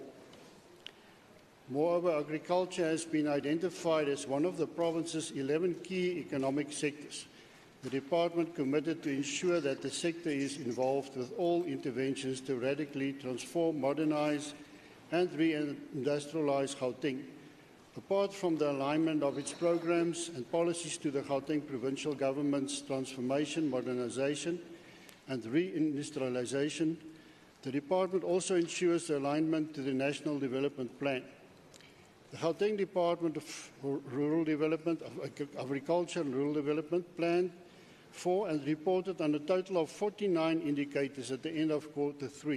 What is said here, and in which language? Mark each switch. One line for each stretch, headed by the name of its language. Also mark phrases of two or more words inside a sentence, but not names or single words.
English: Moreover, agriculture has been identified as one of the province's 11 key economic sectors. The department committed to ensure that the sector is involved with all interventions to radically transform, modernise and re-industrialise Gauteng. Apart from the alignment of its programs and policies to the Gauteng Provincial Government's transformation, modernisation and re-industrialisation, the department also ensures the alignment to the National Development Plan. The Gauteng Department of Rural Development, Agriculture and Rural Development planned for and reported on a total of 49 indicators at the end of quarter 3.